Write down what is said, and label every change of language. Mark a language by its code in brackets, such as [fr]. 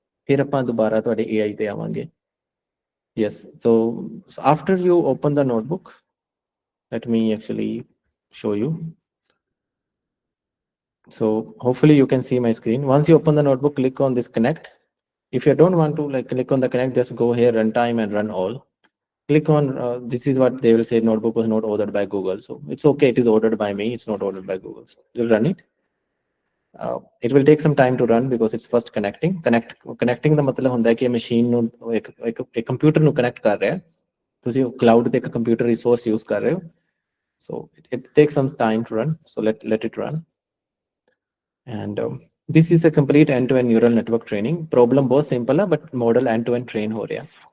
[pa] फिर ਆਪਾਂ ਦੁਬਾਰਾ ਤੁਹਾਡੇ AI ਤੇ ਆਵਾਂਗੇ। [en] Yes, so after you open the notebook, let me actually show you. So hopefully you can see my screen. Once you open the notebook, click on this connect. If you don't want to like click on the connect, just go here, run time and run all. Click on, this is what they will say, notebook was not ordered by Google. So it's okay, it is ordered by me, it's not ordered by Google. So you'll run it. It will take some time to run because it's first connecting [pa] ਦਾ ਮਤਲਬ ਹੁੰਦਾ ਹੈ ਕਿ machine ਨੂੰ ਇੱਕ computer ਨੂੰ connect ਕਰ ਰਿਹਾ, ਤੁਸੀਂ ਕਲਾਊਡ ਤੇ ਇੱਕ ਕੰਪਿਊਟਰ ਰਿਸੋਰਸ ਯੂਜ਼ ਕਰ ਰਹੇ ਹੋ। [en] So it takes some time to run, so let it run. And this is a complete end-to-end neural network training. [hi] Problem बहुत simple है, [en] but model end-to-end train [hi] हो रहा है।